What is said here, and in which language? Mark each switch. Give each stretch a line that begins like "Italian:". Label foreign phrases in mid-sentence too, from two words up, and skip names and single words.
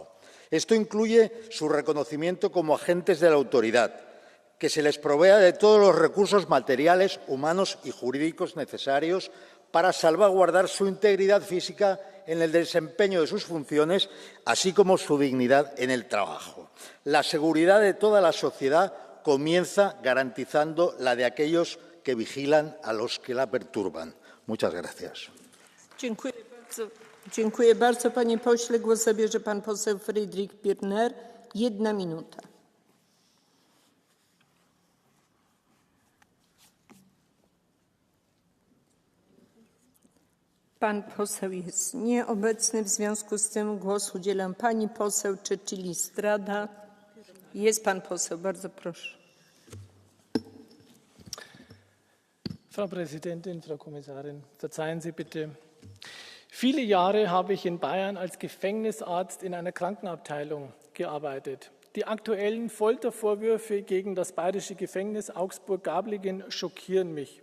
Spanish: Esto incluye su reconocimiento como agentes de la autoridad, que se les provea de todos los recursos materiales, humanos y jurídicos necesarios para salvaguardar su integridad física en el desempeño de sus funciones, así como su dignidad en el trabajo. La seguridad de toda la sociedad comienza garantizando la de aquellos que vigilan a los que la perturban. Muchas gracias.
Polish: Dziękuję bardzo, panie pośle. Głos zabierze pan poseł Friedrich Pirner. 1 minuta. Pan poseł jest nieobecny, w związku z tym głos udzielam pani poseł Cecilia Strada. Jest pan poseł, bardzo proszę.
German: Frau Präsidentin, Frau Kommissarin, verzeihen Sie bitte. Viele Jahre habe ich in Bayern als Gefängnisarzt in einer Krankenabteilung gearbeitet. Die aktuellen Foltervorwürfe gegen das bayerische Gefängnis Augsburg-Gablingen schockieren mich.